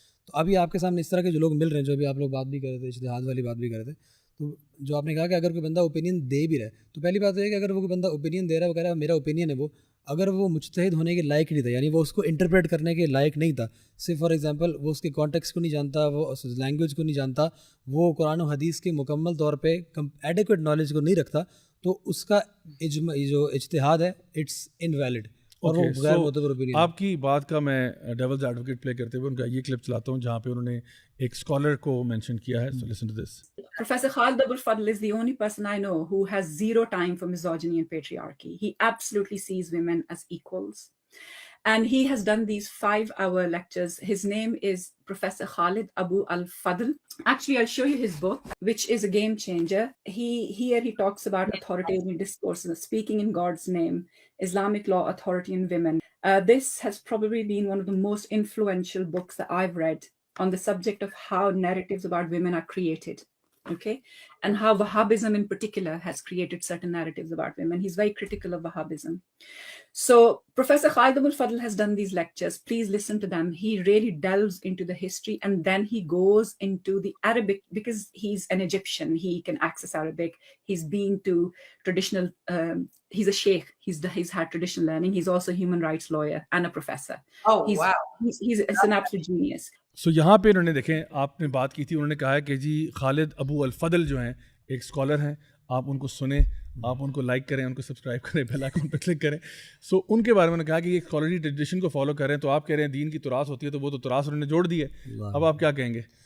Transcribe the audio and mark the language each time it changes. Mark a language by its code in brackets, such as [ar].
[ur] تو ابھی آپ کے سامنے اس طرح کے جو لوگ مل رہے ہیں, جو ابھی آپ لوگ بات بھی کر رہے تھے, اجتہاد والی بات بھی کر رہے تھے, تو جو آپ نے کہا کہ اگر کوئی بندہ اوپینین دے بھی رہا ہے, تو پہلی بات یہ ہے کہ اگر وہ کوئی بندہ اوپینین دے رہا ہے, وہ کہہ رہا ہے میرا اوپینین ہے, وہ اگر وہ مجتہد ہونے کے لائق نہیں تھا, یعنی وہ اس کو انٹرپریٹ کرنے کے لائق نہیں تھا, صرف فار ایگزامپل وہ اس کے کانٹیکس کو نہیں جانتا, وہ لینگویج کو نہیں جانتا, وہ قرآن و حدیث کے مکمل طور پہ ایڈیکویٹ نالج کو نہیں رکھتا, تو اس کا جو اجتہاد ہے [en] It's invalid. [ur] آپ کی بات کا میں ڈیولز ایڈوکیٹ پلے کرتے ہوئے ان کا یہ کلپ چلاتا ہوں جہاں پہ انہوں نے ایک اسکالر کو مینشن کیا ہے. [en] So listen to this. Professor Khalid Abul Fadl is the only person I know who has zero time for misogyny and patriarchy. He absolutely sees women as equals. And he has done these 5-hour lectures. His name is Professor Khalid Abu al-Fadl. Actually, I'll show you his book, which is a game changer. He talks about authoritative discourse, speaking in God's name, Islamic law, authority, and women. This has probably been one of the most influential books that I've read on the subject of how narratives about women are created. Okay, and how Wahhabism in particular has created certain narratives about women. He's very critical of Wahhabism. So Professor Khalid Abul Fadl has done these lectures. Please listen to them. He really delves into the history, and then he goes into the Arabic, because he's an Egyptian. He can access Arabic. He's been to traditional, he's a sheikh. He's had traditional learning. He's also a human rights lawyer and a professor. Oh, wow. He's an absolute genius. [ur] سو یہاں پہ انہوں نے دیکھیں, آپ نے بات کی تھی, انہوں نے کہا ہے کہ جی خالد ابو الفضل جو ہیں ایک اسکالر ہیں, آپ ان کو سنیں, آپ ان کو لائک کریں, ان کو سبسکرائب کریں, بیل آئیکن پہ کلک کریں. سو ان کے بارے میں نے کہا کہ یہ اسکالرلی ٹریڈیشن کو فالو کر رہے ہیں, تو آپ کہہ رہے ہیں دین کی تراث ہوتی ہے, تو وہ تو تراث انہوں نے جوڑ دی ہے, اب آپ کیا کہیں گے؟